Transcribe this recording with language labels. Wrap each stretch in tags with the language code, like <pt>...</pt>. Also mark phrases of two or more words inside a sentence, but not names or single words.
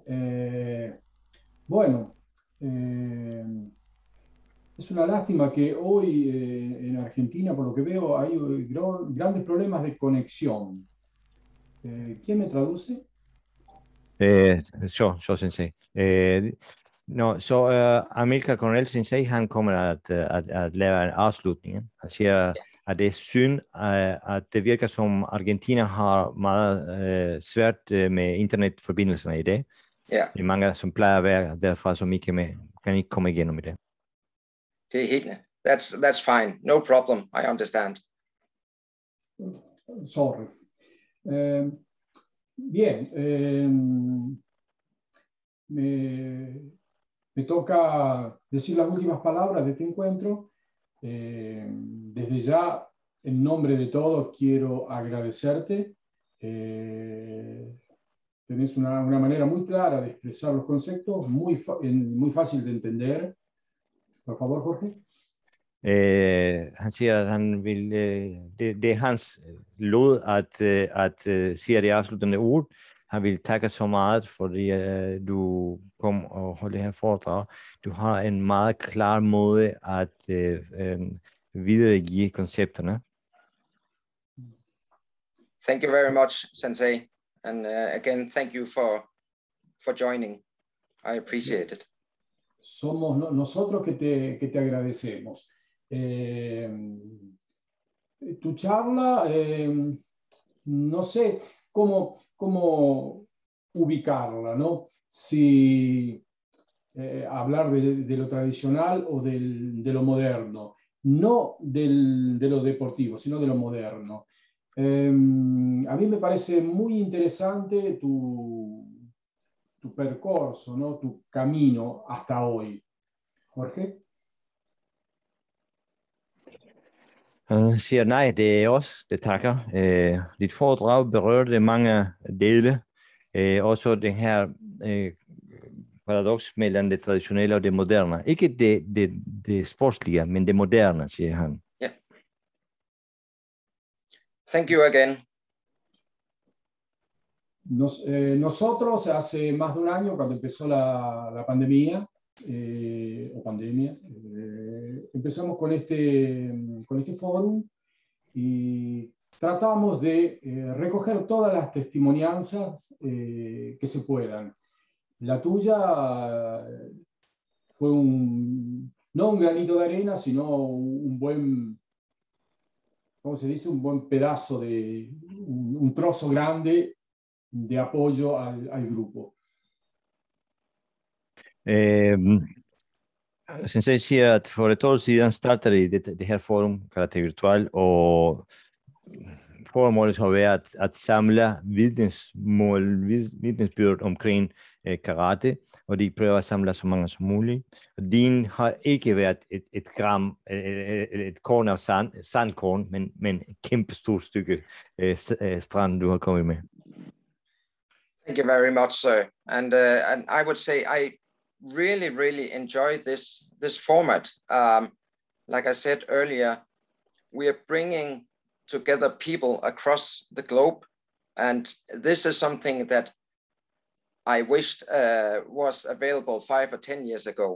<es>Bueno, es una lástima que hoy en Argentina, por lo que veo, hay grandes problemas de conexión. ¿Quién me traduce? Yo, Sensei. No,</es> <da>så</da> <es>Amílcar Coronel Sensei,</es> <da>han kommer at lave en afslutning. Han siger, at det er synd, at det virker som Argentina har meget svært med internetforbindelserne i dag.</da> <en>Yeah.</en> <da>Det er mange, som plejer at være derfra, som ikke kan ikke komme igennem i det.</da> <en>That's fine. No problem. I understand. Sorry.</en> <es>Bien. Me toca decir las últimas palabras de este encuentro. Desde ya, en nombre de todos, quiero agradecerte. Tenés una manera muy clara de expresar los conceptos, muy fácil de entender. Por favor, Jorge.</es> <da>Han siger, at han vil, det er hans lod at sige det afsluttende ord. Han vil takke så meget, fordi du kom og holdt det her foredrag. Du har en meget klar måde at videregive koncepterne.</da> <en>Thank you very much, Sensei. And again, thank you for joining. I appreciate it.</en> <es>Somos nosotros que te agradecemos. Tu charla, no sé cómo ubicarla, ¿no? Si hablar de lo tradicional o de lo moderno, no de lo deportivo, sino de lo moderno. A mí me parece muy interesante tu percorso, ¿no? Tu camino hasta hoy. Jorge.</es> <da>Han siger, nej, det er os, det takker. Dit foredrag berørte mange dele. Også det her paradoks mellem det traditionelle og det moderne. Ikke det sportslige, men det moderne, siger han.</da> <en>Yeah. Thank you again.</en> <es>Nosotros hace más de un año, cuando empezó la pandemia, empezamos con este fórum y tratamos de recoger todas las testimonianzas que se puedan. La tuya fue no un granito de arena, sino un buen, ¿cómo se dice? Un buen pedazo un trozo grande de apoyo al grupo.</es> <da>Sensei siger, at for et år siden startede I det her forum, Karate Virtual, og formålet har været at samle vidnesbyrd omkring karate, og de prøver at samle så mange som muligt. Og din har ikke været et gram, et korn af sandkorn, men et kæmpe stort stykke strand, du har kommet med.</da> <en>Thank you very much, sir. And I would say I really enjoy this format. Like I said earlier, we are bringing together people across the globe, and this is something that I wished was available 5 or 10 years ago.</en>